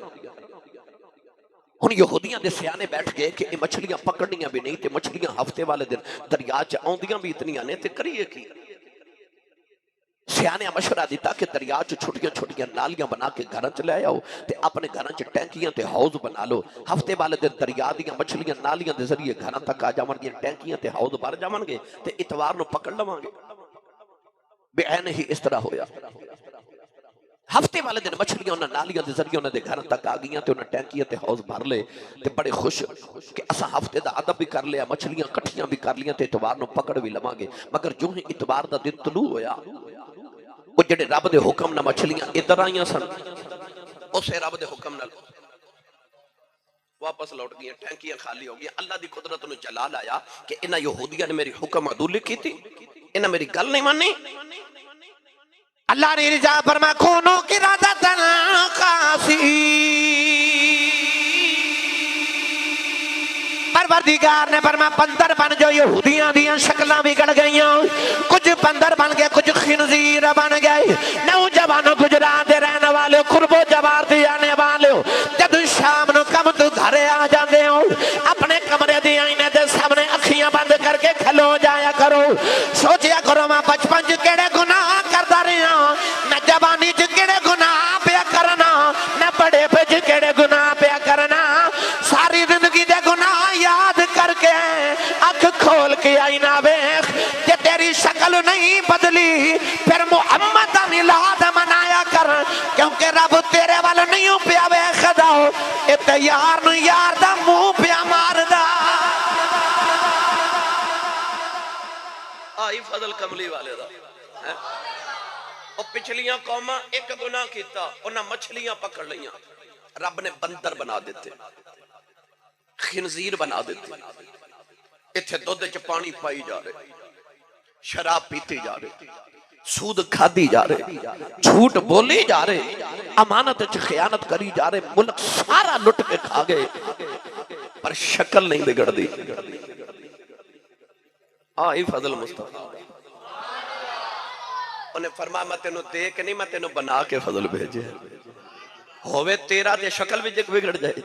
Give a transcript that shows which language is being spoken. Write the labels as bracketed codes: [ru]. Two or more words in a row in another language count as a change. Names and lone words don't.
[pa] ہن یہودیاں دے سیانے بیٹھ گئے کہ یہ مچھلیاں پکڑنیاں بھی نہیں تے مچھلیاں ہفتے والے دن دریا چ آندیاں بھی اتنیاں نے تے کریے کی؟ سیانے مشورہ دیتا کہ دریا چ چھوٹیاں چھوٹیاں نالیاں بنا کے گھراں چ لے آؤ تے اپنے گھراں چ ٹینکیاں تے حوض بنا لو، ہفتے والے دن دریا دیاں مچھلیاں نالیاں دے ذریعے گھراں تک آ جاون گے، ٹینکیاں تے حوض بھر جاون گے تے اتوار نو پکڑ لواں گے۔ بے عین ہی اس طرح ہویا، ہفتے والے دن مچھلیاں انہاں نالیاں دے ذریعے انہاں دے گھر تک آ گئیاں تے انہاں ٹینکیاں تے حوض بھر لے تے بڑے خوش کہ اساں ہفتے دا ادب بھی کر لیا، مچھلیاں کٹھیاں بھی کر لیاں تے اتوار نو پکڑ بھی لواں گے۔ مگر جو ہی اتوار دا دن طلوع ہویا، وہ جڑے رب دے حکم نہ مچھلیاں ادھر آئیاں سن، اسے رب دے حکم نہ واپس لوٹ گئیں، ٹینکیاں خالی ہو گئیں۔ اللہ دی قدرت نو جلال آیا کہ انہاں یہودیاں نے میری حکم عدولی کی تھی، انہاں میری گل نہیں مانی۔ اللہ نے ارجاء فرمایا [ar] کونو قرادتن خاسئین، [pa] پروردگار نے فرمایا بندر بن جو یہودیاں دیاں شکلاں بگڑ گئیاں، کچھ بندر بن گئے، کچھ خنزیر بن گئے۔ نوجوانوں گجرات دے رہنے والے، قرب و جوار دے آنے والے، جب شام نو کم تو گھرے آ جاندے ہو، اپنے کمرے دی آئینے دے سامنے اکھیاں بند کر کے کھلو جایا کرو، سوچیا کرو میں بچپن چ کیڑے گناہ کردا رہیا، میں جوانی چ کیڑے گناہ پیا کرنا، میں بڑے پہ کیڑے گناہ پیا کرنا، ساری زندگی دے گناہ یاد کر کے اکھ کھول کے آئینہ ویکھ، کہ تیری شکل نہیں بدلی پھر محمد دا میلاد منایا کر، کیونکہ رب تیرے وال نہیں پیا ویکھدا، اے تے یار نو یار دا منہ پیا ماردا۔ آئی فضل کملی والے دا۔ اور پچھلیاں قوماں ایک گناہ کیتا، انہاں مچھلیاں پکڑ لیاں، رب نے بندر بنا دیتے، خنزیر بنا دیتے، اتھے دودھ چ پانی پائی جا رہے، شراب پیتی جا رہے، سود کھادی جا رہے، جھوٹ بولی جا رہے، امانت چ خیانت کری جا رہے، ملک سارا لٹ کے کھا گئے، پر شکل نہیں بگڑ دی۔ آئی فضل مصطفیٰ، انہیں فرمایا میں تینوں دے کے نہیں، میں تینوں بنا کے فضل بھیجے، ہوئے تیرا تے شکل بھی جک بگڑ جائے۔